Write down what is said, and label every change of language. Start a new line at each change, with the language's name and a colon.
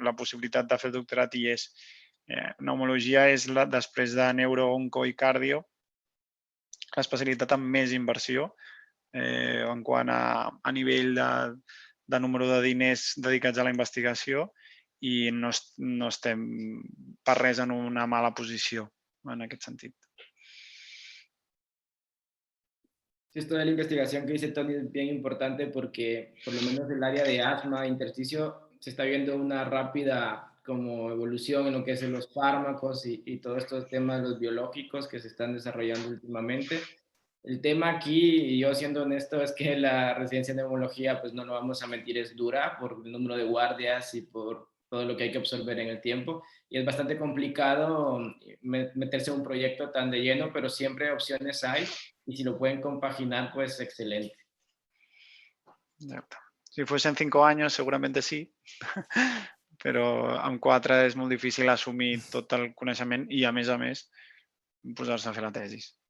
Catalan: La possibilitat de fer el doctorat hi és. Pneumologia és, després de neuro, onco i cardio, l'especialitat amb més inversió en quant a nivell de número de diners dedicats a la investigació i no estem per res en una mala posició en aquest sentit.
Spanish: Sí, esto de la investigación que dice Tony es bien importante porque por lo menos el área de asma, intersticio, se está viendo una rápida como evolución en lo que es en los fármacos y todos estos temas, los biológicos que se están desarrollando últimamente. El tema aquí, y yo siendo honesto, es que la residencia en neumología, pues no lo vamos a mentir, es dura por el número de guardias y por todo lo que hay que absorber en el tiempo. Y es bastante complicado meterse en un proyecto tan de lleno, pero siempre opciones hay y si lo pueden compaginar, pues excelente. Si fuesen
Catalan: 5 anys,
Spanish: seguramente sí,
Catalan: però en 4 és molt difícil assumir tot el coneixement i, a més, posar-se a fer la tesi.